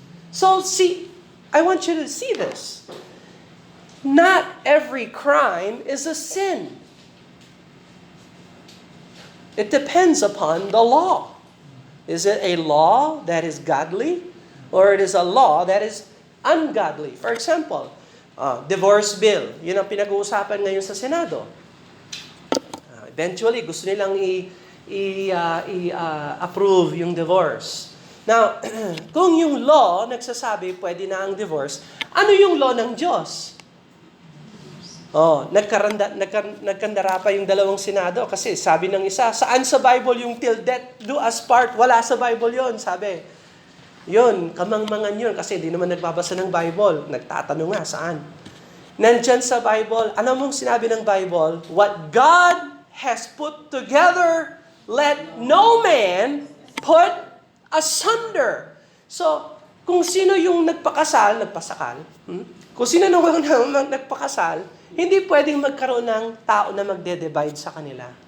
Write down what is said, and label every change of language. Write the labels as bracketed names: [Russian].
[English] So, see, I want you to see this. Not every crime is a sin. It depends upon the law. Is it a law that is godly or it is a law that is ungodly? For example, divorce bill. [Filipino] Yun ang pinag-uusapan ngayon sa Senado. Eventually, gusto nilang i-approve yung divorce. Now, kung yung law nagsasabi pwede na ang divorce, ano yung law ng Diyos? Nagkandara pa yung dalawang Senado kasi sabi ng isa, saan sa Bible yung [English] till death do us part? [Filipino] Wala sa Bible yon, sabi. Yun, kamangmangan yun kasi di naman nagbabasa ng Bible. Nagtatanong nga, saan? Nandyan sa Bible, ano mong sinabi ng Bible? [English] What God has put together, let no man put asunder. [Filipino] So, kung sino yung nagpakasal, kung sino nung nagpakasal, hindi pwedeng magkaroon ng tao na magde-divide sa kanila.